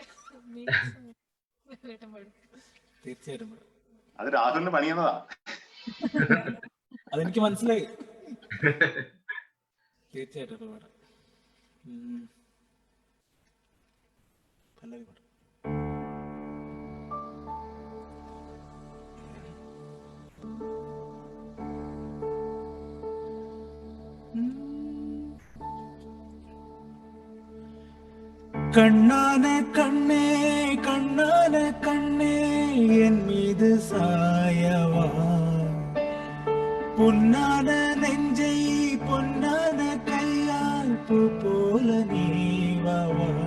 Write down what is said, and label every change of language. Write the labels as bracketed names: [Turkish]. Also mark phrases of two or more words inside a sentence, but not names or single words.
[Malayalam] തീർച്ചയായിട്ടും പാടാം. അത് രാഹുലിന് പണിയുന്നതാ. അതെനിക്ക് മനസ്സിലായി. തീർച്ചയായിട്ടും അത് പാടാം. പല്ലവി പാടാം. [Tamil] கண்ணான கண்ணே கண்ணான கண்ணே என் மீது சாயவா, பொன்னான நெஞ்சை பொன்னான கையால் பூ போல நீவாவா.